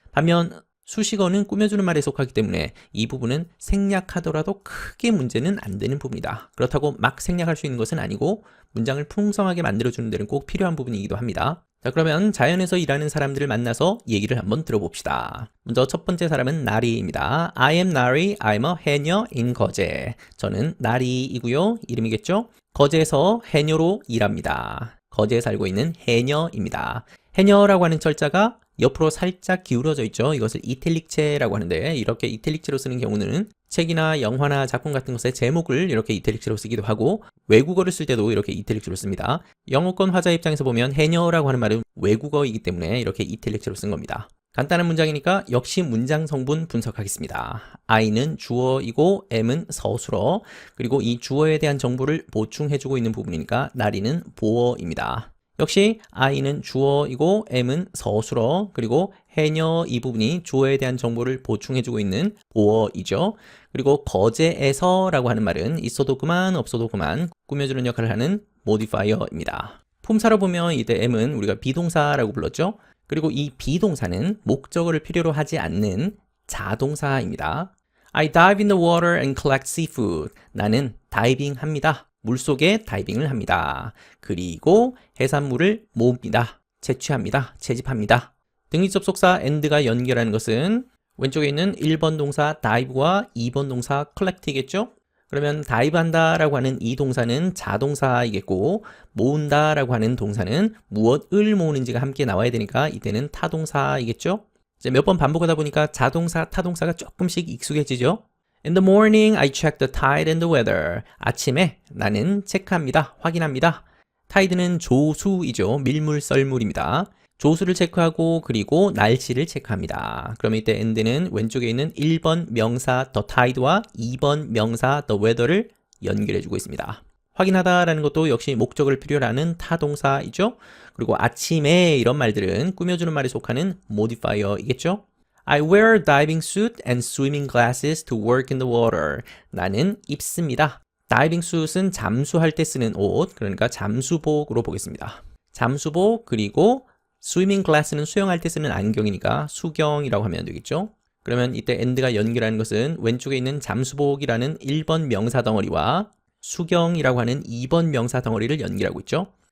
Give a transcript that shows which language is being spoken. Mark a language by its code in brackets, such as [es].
[ko] 반면 수식어는 꾸며주는 말에 속하기 때문에 이 부분은 생략하더라도 크게 문제는 안 되는 부분이다. 그렇다고 막 생략할 수 있는 것은 아니고 문장을 풍성하게 만들어주는 데는 꼭 필요한 부분이기도 합니다. 자, 그러면 자연에서 일하는 사람들을 만나서 얘기를 한번 들어봅시다. 먼저 첫 번째 사람은 나리입니다. [en] I am Nari, I'm a 해녀 in 거제. [ko] 저는 나리이고요. 이름이겠죠? 거제에서 해녀로 일합니다. 거제에 살고 있는 해녀입니다. 해녀라고 하는 철자가 옆으로 살짝 기울어져 있죠. 이것을 이탈릭체라고 하는데 이렇게 이탈릭체로 쓰는 경우는 책이나 영화나 작품 같은 것의 제목을 이렇게 이탈릭체로 쓰기도 하고 외국어를 쓸 때도 이렇게 이탈릭체로 씁니다. 영어권 화자 입장에서 보면 해녀라고 하는 말은 외국어이기 때문에 이렇게 이탈릭체로 쓴 겁니다. 간단한 문장이니까 역시 문장 성분 분석하겠습니다. I는 주어이고 M은 서술어, 그리고 이 주어에 대한 정보를 보충해주고 있는 부분이니까 나리는 보어입니다. 역시 I는 주어이고 M은 서술어, 그리고 해녀 이 부분이 주어에 대한 정보를 보충해주고 있는 보어이죠. 그리고 거제에서 라고 하는 말은 있어도 그만 없어도 그만 꾸며주는 역할을 하는 modifier입니다. 품사로 보면 이때 M은 우리가 비동사라고 불렀죠. 그리고 이 비동사는 목적어를 필요로 하지 않는 자동사입니다. [en] I dive in the water and collect seafood. [ko] 나는 다이빙합니다. 물속에 다이빙을 합니다. 그리고 해산물을 모읍니다. 채취합니다. 채집합니다. 등위 접속사 and가 연결하는 것은 왼쪽에 있는 1번 동사 dive와 2번 동사 collect이겠죠? 그러면 다이브한다 라고 하는 이 동사는 자동사이겠고 모은다 라고 하는 동사는 무엇을 모으는지가 함께 나와야 되니까 이때는 타동사이겠죠? 이제 몇 번 반복하다 보니까 자동사, 타동사가 조금씩 익숙해지죠? [en] In the morning, I check the tide and the weather. [ko] 아침에 나는 체크합니다. 확인합니다. tide는 조수이죠. 밀물, 썰물입니다. 조수를 체크하고 그리고 날씨를 체크합니다. 그러면 이때 and는 왼쪽에 있는 1번 명사 the tide와 2번 명사 the weather를 연결해주고 있습니다. 확인하다라는 것도 역시 목적을 필요로 하는 타동사이죠. 그리고 아침에 이런 말들은 꾸며주는 말에 속하는 modifier이겠죠. [en] I wear diving suit and swimming glasses to work in the water. [ko] 나는 입습니다. 다이빙 수트는 잠수할 때 쓰는 옷, 그러니까 잠수복으로 보겠습니다. 잠수복 그리고 스위밍 글라스는 수영할 때 쓰는 안경이니까 수경이라고 하면 되겠죠. 그러면 이때 and가 연결하는 것은 왼쪽에 있는 잠수복이라는 1번 명사 덩어리와 수경이라고 하는 2번 명사 덩어리를 연결하고 있죠.